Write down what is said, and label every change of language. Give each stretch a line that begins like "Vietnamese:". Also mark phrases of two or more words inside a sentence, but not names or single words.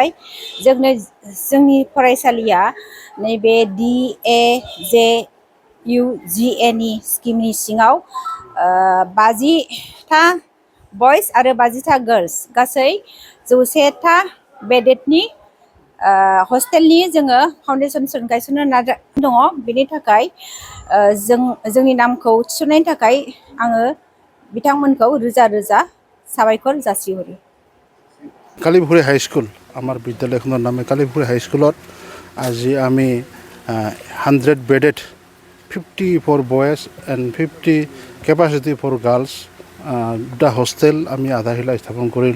Bodo: जोंनि फरायसालिया नैबे DAJUGA नि स्किमनि सिङाव 50टा बयस आरो 50टा गार्ल्स गासै 100टा
English: bedded hostel
Bodo: जोङो फाउन्डेसन गायसननो दङ। बेनि थाखाय जोंनि नामखौ थिसननायनि थाखाय आङो बिथांमोनखौ रोजा रोजा साबायखर जासिहरो।
Assamese: কালিপুখুৰী হাইস্কুল আমাৰ বিদ্যালয়খনৰ নামে কালিপুখুৰী হাইস্কুলত আজি আমি 100
English: bedded 54 boys and 50 capacity for girls
Assamese: দুটা হোষ্টেল আমি আধাৰশিলা স্থাপন কৰিলোঁ।